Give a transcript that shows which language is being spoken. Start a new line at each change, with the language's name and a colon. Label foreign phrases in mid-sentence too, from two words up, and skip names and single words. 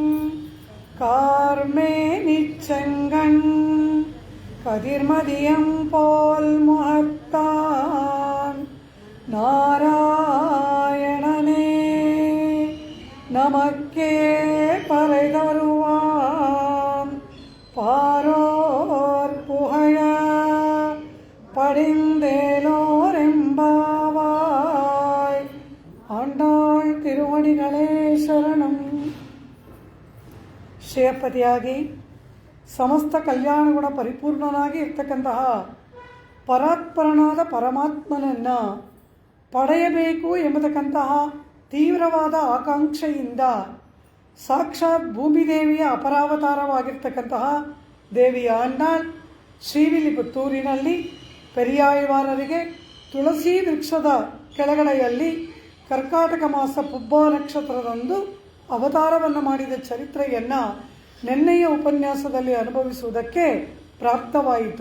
Tamil: கார்மேனிச் செங்கண் கதிர்மதியம் போல் முகத்தான் நாராயணனே நமக்கே பறை தருவான் பாரோர் புகழ படிந்தேலோரெம்பாவாய். ஆண்டாள் திருவடிகளே ಶರಣಂ.
Kannada: ಶ್ರೇಯಪತಿಯಾಗಿ ಸಮಸ್ತ ಕಲ್ಯಾಣ ಗುಣ ಪರಿಪೂರ್ಣನಾಗಿ ಇರ್ತಕ್ಕಂತಹ ಪರಾತ್ಪರನಾದ ಪರಮಾತ್ಮನನ್ನು ಪಡೆಯಬೇಕು ಎಂಬತಕ್ಕಂತಹ ತೀವ್ರವಾದ ಆಕಾಂಕ್ಷೆಯಿಂದ ಸಾಕ್ಷಾತ್ ಭೂಮಿದೇವಿಯ ಅಪರಾವತಾರವಾಗಿರ್ತಕ್ಕಂತಹ ದೇವಿಯ ಆಂಡಾಳ್ ಶ್ರೀವಿಲ್ಲಿಪುತ್ತೂರಿನಲ್ಲಿ ಪೆರಿಯಾಳ್ವಾರರಿಗೆ ತುಳಸಿ ವೃಕ್ಷದ ಕೆಳಗಡೆಯಲ್ಲಿ ಕರ್ಕಾಟಕ ಮಾಸ ಪುಬ್ಬ ನಕ್ಷತ್ರದಂದು ಅವತಾರವನ್ನು ಮಾಡಿದ ಚರಿತ್ರೆಯನ್ನು ನಿನ್ನೆಯ ಉಪನ್ಯಾಸದಲ್ಲಿ ಅನುಭವಿಸುವುದಕ್ಕೆ ಪ್ರಾಪ್ತವಾಯಿತು.